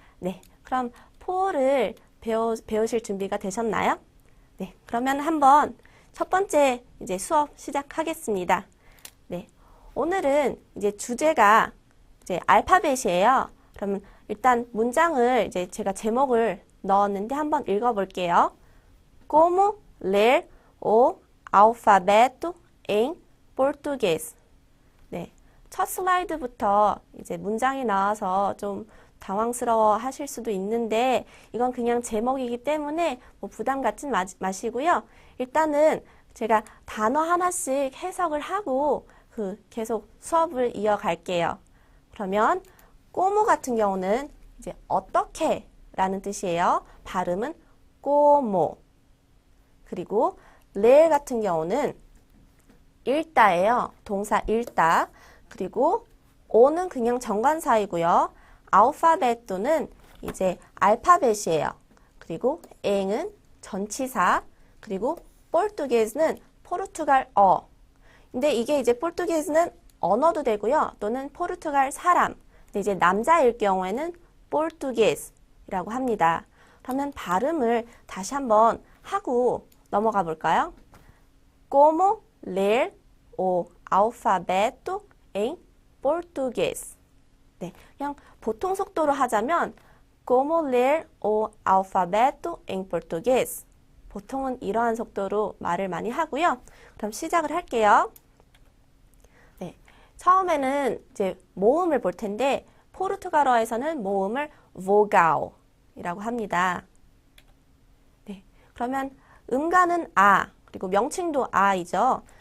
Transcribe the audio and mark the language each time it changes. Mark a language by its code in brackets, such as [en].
[ko] 네, 그럼 포를 배우실 준비가 되셨나요? 네, 그러면 한번 첫 번째 이제 수업 시작하겠습니다. 네, 오늘은 이제 주제가 이제 알파벳이에요. 그러면 일단 문장을 이제 제가 제목을 넣었는데 한번 읽어볼게요. [pt] Como ler o alfabeto em português? [ko] 네, 첫 슬라이드부터 이제 문장이 나와서 좀 당황스러워 하실 수도 있는데 이건 그냥 제목이기 때문에 뭐 부담 갖지 마시고요. 일단은 제가 단어 하나씩 해석을 하고 계속 수업을 이어갈게요. 그러면 꼬모 같은 경우는 이제 어떻게 라는 뜻이에요. 발음은 꼬모. 그리고 렐 같은 경우는 읽다예요. 동사 읽다. 그리고 오는 그냥 정관사이고요. 알파벳도는 이제 알파벳이에요. 그리고 엥은 전치사. 그리고 포르투게스는 포르투갈어. 근데 이게 이제 포르투게스는 언어도 되고요. 또는 포르투갈 사람. 근데 이제 남자일 경우에는 포르투게스라고 합니다. 그러면 발음을 다시 한번 하고 넘어가 볼까요? [pt] Como ler o alfabeto em português? [ko] 네, 그냥 보통 속도로 하자면 [pt] Como ler o alfabeto em português? [ko] 보통은 이러한 속도로 말을 많이 하고요. 그럼 시작을 할게요. 네, 처음에는 이제 모음을 볼 텐데 포르투갈어에서는 모음을 vogal이라고 합니다. 네, 그러면 음가는 아, 그리고 명칭도 아이죠.